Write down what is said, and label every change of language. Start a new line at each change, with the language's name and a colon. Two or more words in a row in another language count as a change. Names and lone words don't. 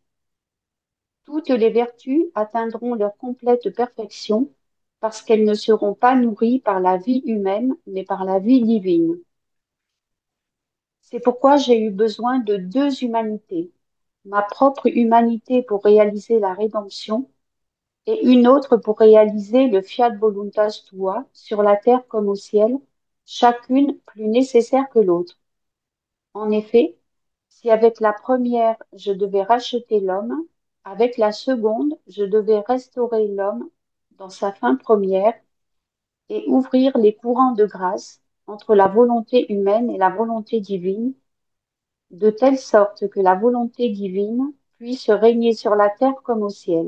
French: Toutes les vertus atteindront leur complète perfection parce qu'elles ne seront pas nourries par la vie humaine, mais par la vie divine. C'est pourquoi j'ai eu besoin de deux humanités, ma propre humanité pour réaliser la rédemption et une autre pour réaliser le
Latin: fiat voluntas tua
French: sur la terre comme au ciel, chacune plus nécessaire que l'autre. En effet, si avec la première je devais racheter l'homme, avec la seconde je devais restaurer l'homme dans sa fin première et ouvrir les courants de grâce entre la volonté humaine et la volonté divine, de telle sorte que la volonté divine puisse régner sur la terre comme au ciel.